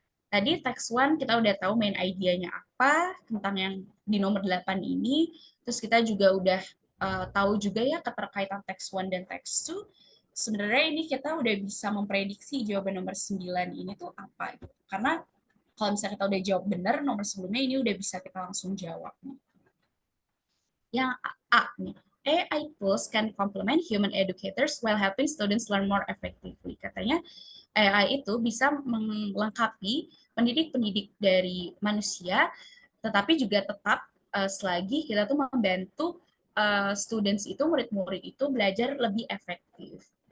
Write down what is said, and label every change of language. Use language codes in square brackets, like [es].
[id] Tadi text one kita udah tahu main idenya apa tentang yang di nomor 8 ini. Terus kita juga udah tahu juga ya keterkaitan text one dan text two. Sebenarnya ini kita udah bisa memprediksi jawaban nomor 9 ini tuh apa gitu. Karena kalau misalnya kita udah jawab benar nomor sebelumnya, ini udah bisa kita langsung jawab. Yang A nih, [en] AI tools can complement human educators while helping students learn more effectively. [id] Katanya AI itu bisa melengkapi pendidik-pendidik dari manusia, tetapi juga tetap selagi kita tuh membantu students itu, murid-murid itu belajar lebih efektif.